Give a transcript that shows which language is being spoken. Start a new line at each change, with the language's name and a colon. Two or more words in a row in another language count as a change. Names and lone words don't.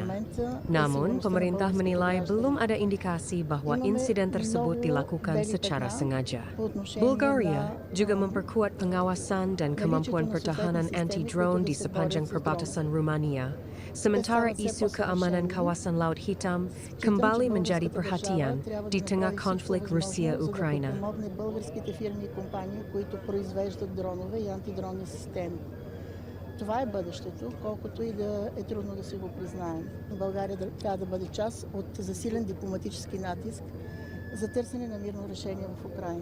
Indonesian: Namun, pemerintah menilai belum ada indikasi bahwa insiden tersebut dilakukan secara sengaja. Bulgaria juga memperkuat pengawasan dan kemampuan pertahanan anti-drone di sepanjang perbatasan Rumania, sementara isu keamanan kawasan Laut Hitam kembali menjadi perhatian di tengah konflik Rusia-Ukraina.
Bulgarian: Това е бъдещето, колкото и да е трудно да си го признаем. България трябва да бъде част от засилен дипломатически натиск за търсене на мирно решение в Украина.